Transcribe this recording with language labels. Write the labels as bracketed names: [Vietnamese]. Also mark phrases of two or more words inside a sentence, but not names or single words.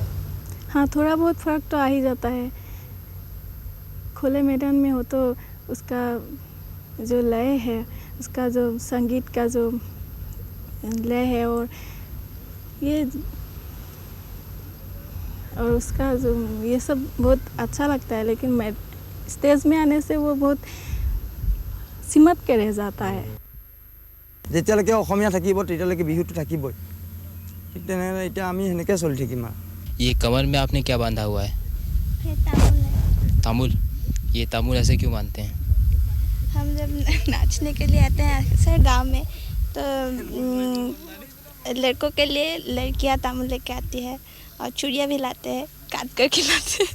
[Hindi] हाँ, थोड़ा बहुत फ़र्क तो आ ही जाता है। खुले मैदान में हो तो उसका जो लय है, उसका जो संगीत का जो लय है, और उसका जो ये सब बहुत अच्छा लगता है। लेकिन मैं स्टेज में आने से वो बहुत सिमट के रह जाता है। [Assamese] যেতিয়ালৈকে অসমীয়া থাকিব তেতিয়ালৈকে বিহুটো থাকিবই। ঠিক তেনেদৰে এতিয়া আমি হেনেকৈ চলি থাকিম। [Hindi] ये कमर में आपने क्या बांधा हुआ है? ये तामुल है। तामुल? ये तामुल ऐसे क्यों बांधते हैं? हम जब नाचने के लिए आते हैं अक्सर गांव में, तो लड़कों के लिए लड़कियां तामुल लेके आती है और चूड़ियाँ भी लाते हैं, काट कर खिलाते हैं।